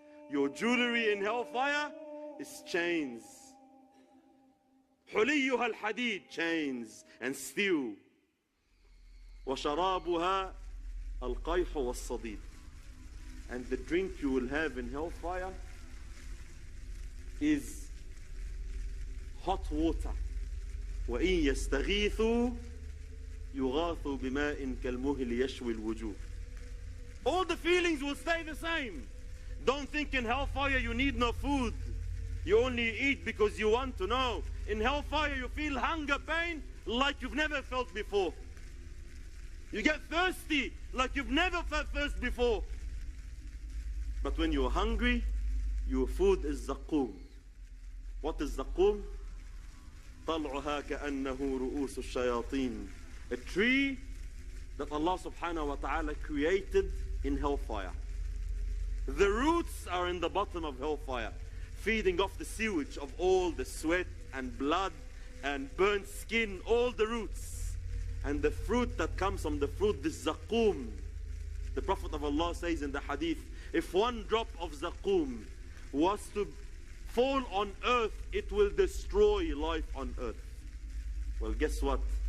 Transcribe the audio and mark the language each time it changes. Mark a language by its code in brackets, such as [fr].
[en] Your jewelry in hellfire is chains. [ar] حليها الحديد, [en] chains and steel. [ar] وشرابها القيح والصديد. [en] And the drink you will have in hellfire is hot water. [ar] وإن يستغيثوا يغاثوا بماء كالمهل يشوي الوجوه. [en] All the feelings will stay the same. Don't think in hellfire you need no food. You only eat because you want to. No. In hellfire you feel hunger, pain like you've never felt before. You get thirsty like you've never felt thirst before. But when you're hungry, your food is zaqum. What is zaqum? [ar] طلعها كأنه رؤوس الشياطين. [en] A tree that Allah subhanahu wa ta'ala created in hellfire. The roots are in the bottom of hellfire, feeding off the sewage of all the sweat and blood and burnt skin, all the roots. And the fruit that comes from the fruit, this zaqum. The Prophet of Allah says in the hadith, if one drop of zaqum was to fall on earth, it will destroy life on earth. Well, guess what?